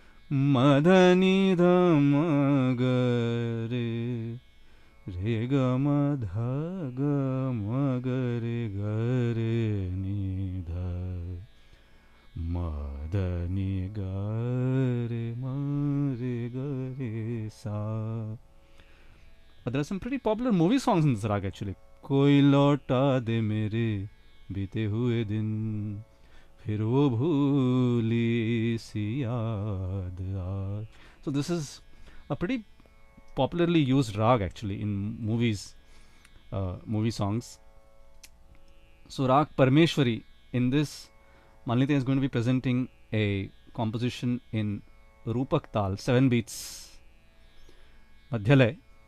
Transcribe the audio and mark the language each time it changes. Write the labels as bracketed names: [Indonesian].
[English] Ma Dha Ni Dha Ma Ga Re Re Ga Ma Dha Ga Ma Ga Re Ga Re Ni Dha Ma Dha Ni Ga Re Ma Re Ga Re Sa. But there are some pretty popular movie songs in this rag actually. [Hindi] Koi lauta de mere बीते हुए दिन फिर वो भूली सी याद आए. [English] So this is a pretty popularly used rag actually in movies, movie songs. So rag Parmeshwari, in this Malnita is going to be presenting a composition in Rupak Tal, 7 beats Madhyalay.